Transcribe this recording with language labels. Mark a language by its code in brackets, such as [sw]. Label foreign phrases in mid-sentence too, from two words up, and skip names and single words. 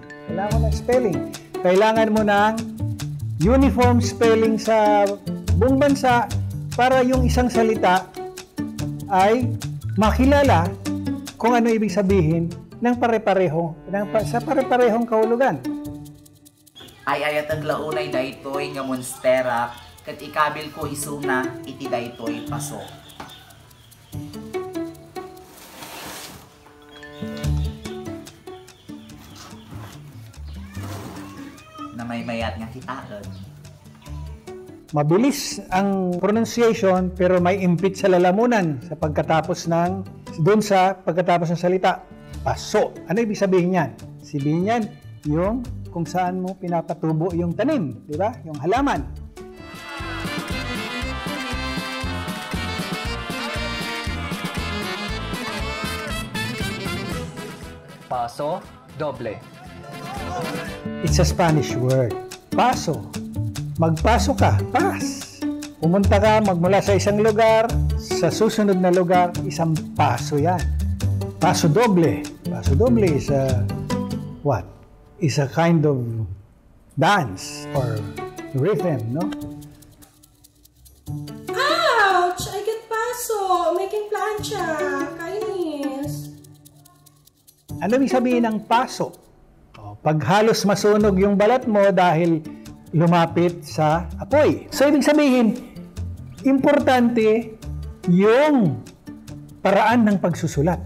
[tl] Kailangan mo ng spelling. Kailangan mo ng [en] uniform spelling [tl] sa buong bansa para yung isang salita ay makilala kung ano ibig sabihin ng sa pare-parehong kahulugan. [ilo] Ay ayatag launay daytoy nga monstera ket ikabil ko isuna iti daytoy paso. Na may mayat nga kitaan. [tl] Mabilis ang pronunciation pero may impit sa lalamunan sa pagkatapos ng salita. Paso. Ano ibig sabihin yan? Sabihin yan yung kung saan mo pinapatubo yung tanim, di ba? Yung halaman. Paso, doble. [en] It's a Spanish word. [tl] Paso. Magpaso ka. Pas. Pumunta ka, magmula sa isang lugar, sa susunod na lugar, isang paso yan. [en] Paso doble. Paso doble is a, what? Is a kind of dance or rhythm, no? Ouch! I get paso! Making plancha! [tl] Kainis! Ano ibig sabihin ng paso? Pag halos masunog yung balat mo dahil lumapit sa apoy. So, ibig sabihin, importante yung paraan ng pagsusulat.